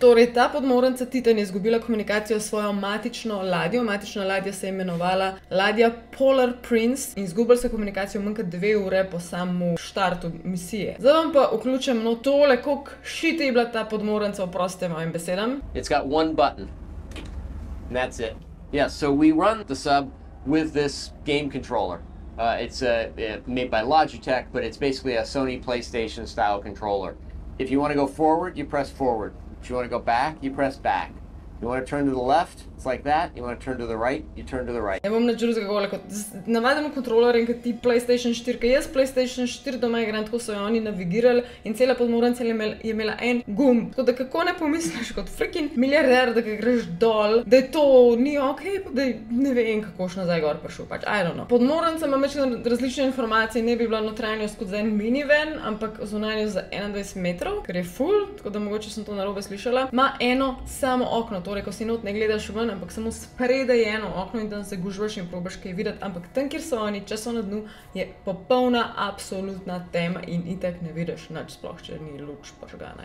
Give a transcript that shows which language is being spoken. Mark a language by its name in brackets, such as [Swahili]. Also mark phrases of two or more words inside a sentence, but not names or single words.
[Slovenian] Torej, ta podmornica Titan je izgubila komunikacijo s svojo matično ladjo. Matična ladja se je imenovala ladja Polar Prince in izgubili so komunikacijo manj kot 2 ure po samemu štartu misije. Zdaj vam pa vključim tole, koliko shit je bila ta podmornica, oprostite mojim besedam. [English] It's got one button. And that's it. Yeah, so we run the sub with this game controller. It's made by Logitech, but it's basically a Sony PlayStation style controller. If you want to go forward, you press forward. If you want to go back, you press back. You want to turn to the left, it's like that. You want to turn to the right, you turn to the right. [Slovenian] Ne bom nič drugega govorila kot navadnemu kontrolerju, kot ti PlayStation 4, ker jaz PlayStation 4 doma igram, tako so jo oni navigirali in cela podmornica je imela en gumb. Tako da kako ne pomisliš kot freaking milijarder, da ga greš dol, da je to ni okej, pa da ne vem, kako še nazaj gor prišel, pač, [English] I don't know. [Slovenian] Podmornica ima več različne informacije, ne bi bila notranjost kot za en minivan, ampak zunanjost za 21 metrov, ker je full, tako da mogoče sem to narobe slišala. Ma eno samo okno. Torej, ko si not ne gledaš ven, ampak samo spredaj je eno okno in tam se gužvaš in probaš kaj videti, ampak tam, kjer so oni, če so na dnu, je popolna, absolutna tema in itak ne vidiš nič, sploh če ni luč požgana.